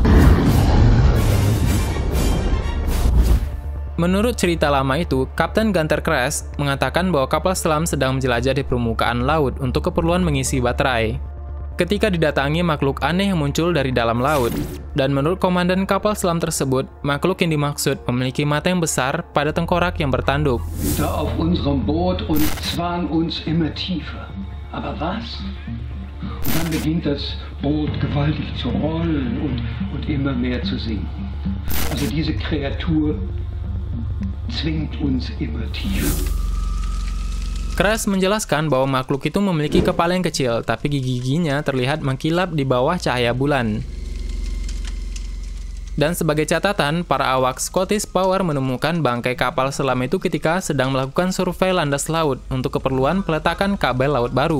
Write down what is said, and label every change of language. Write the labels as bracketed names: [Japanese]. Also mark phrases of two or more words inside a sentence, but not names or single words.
[Indonesian] Menurut cerita lama itu, Kapten Gunter Kress mengatakan bahwa kapal selam sedang menjelajah di permukaan laut untuk keperluan mengisi baterai. Ketika didatangi makhluk aneh yang muncul dari dalam laut, dan menurut komandan kapal selam tersebut, makhluk yang dimaksud memiliki mata yang besar pada tengkorak yang bertanduk. [German] Da auf unserem Boot und zwang uns immer tiefer. Aber was? Und dann beginnt das Boot gewaltig zu rollen und immer mehr zu sinken. Also diese Kreatur zwingt uns immer tiefer. [Indonesian] Kress menjelaskan bahwa makhluk itu memiliki kepala yang kecil, tapi gigi-giginya terlihat mengkilap di bawah cahaya bulan. Dan sebagai catatan, para awak Scottish Power menemukan bangkai kapal selam itu ketika sedang melakukan survei landas laut untuk keperluan peletakan kabel laut baru.